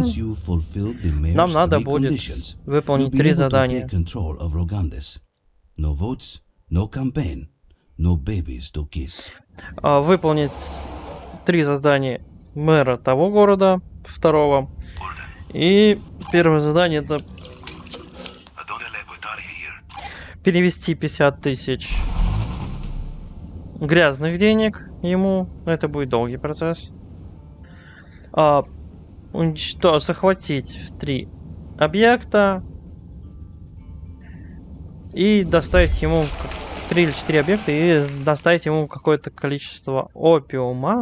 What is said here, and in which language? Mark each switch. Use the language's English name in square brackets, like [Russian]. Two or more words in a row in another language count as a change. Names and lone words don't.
[English] Once you fulfill the mayor's [Russian] нам надо [English] three [Russian] будет [English] conditions, [Russian] выполнить [English] you'll be [Russian] 3 [English] able to [Russian] задания. [English] take control of Rogandes. No votes, no campaign, no babies to kiss. [Russian] Выполнить 3 задания мэра того города, второго. И первое задание это [Spanish] ¿A dónde le gustaría ir? [Russian] перевести 50 тысяч грязных денег ему. Но это будет долгий процесс. Захватить 3 объекта и доставить ему 3 или 4 объекта и доставить ему какое-то количество опиума.